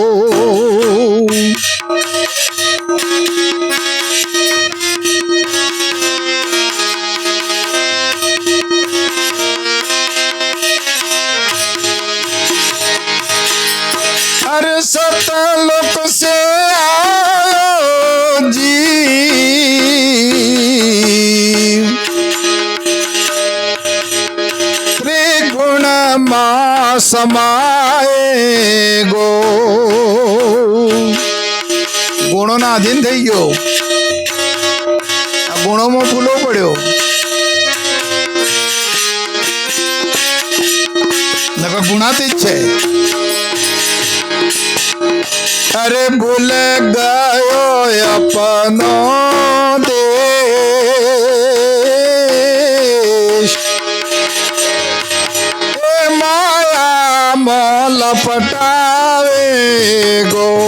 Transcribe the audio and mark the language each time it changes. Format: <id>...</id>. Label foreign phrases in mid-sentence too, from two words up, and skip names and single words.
<hi>हर सतलोक से आयो जीव, त्रिगुण मां समाए गो.</hi> <gu>ગુણોના અધીન થઈ ગયો. આ ગુણોમાં ભૂલો પડ્યો. નકર ગુણાતીત છે.</gu> <hi>अरे भूल गयो अपनो देश, ए माया मोल पटावे गो.</hi>